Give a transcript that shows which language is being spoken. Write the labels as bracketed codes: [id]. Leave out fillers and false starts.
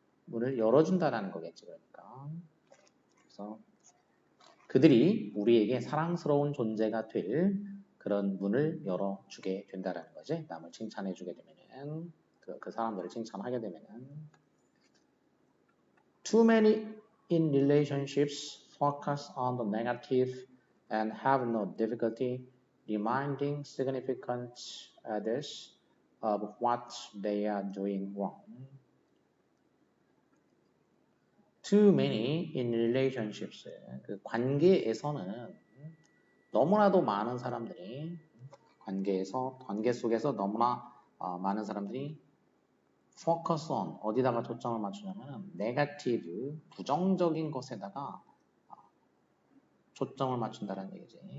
[ko] 문을 열어준다라는 거겠지, 그러니까. 그래서 그들이 우리에게 사랑스러운 존재가 될 그런 문을 열어주게 된다라는 거지. 남을 칭찬해주게 되면은, 그 사람들을 칭찬하게 되면은. [en] Too many in relationships focus on the negative and have no difficulty reminding significant others of what they are doing wrong. Too many in relationships. [ko] 그 관계에서는 너무나도 많은 사람들이 관계 속에서 너무나 많은 사람들이 [en] focus on [ko] 어디다가 초점을 맞추냐면 negative 부정적인 것에다가 초점을 맞춘다는 얘기지.